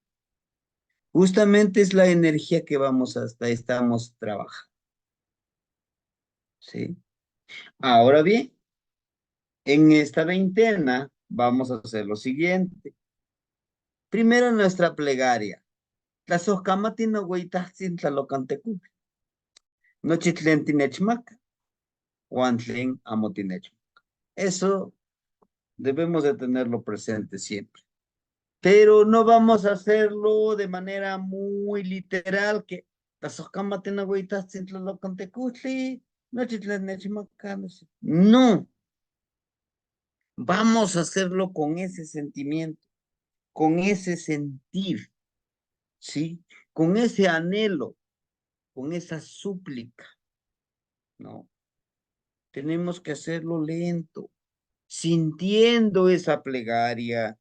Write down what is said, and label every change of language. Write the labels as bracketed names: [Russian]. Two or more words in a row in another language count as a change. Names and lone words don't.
[Spanish] Justamente es la energía que estamos trabajando, ¿sí? Ahora bien, en esta veintena vamos a hacer lo siguiente. Primero nuestra plegaria. [Nahuatl languages] Tlazocamati no hueytahtzin tlalocantecu. Nochitlen tinechmaca, huantlen amotinechmaca. [Spanish] Eso debemos de tenerlo presente siempre. Pero no vamos a hacerlo de manera muy literal, que [Nahuatl languages] Tlazocamati no hueytahtzin tlalocantecuhtli, nochitlen nechmaca. [Spanish] No, vamos a hacerlo con ese sentimiento, con ese sentir, ¿sí? Con ese anhelo, con esa súplica, ¿no? Tenemos que hacerlo lento, sintiendo esa plegaria.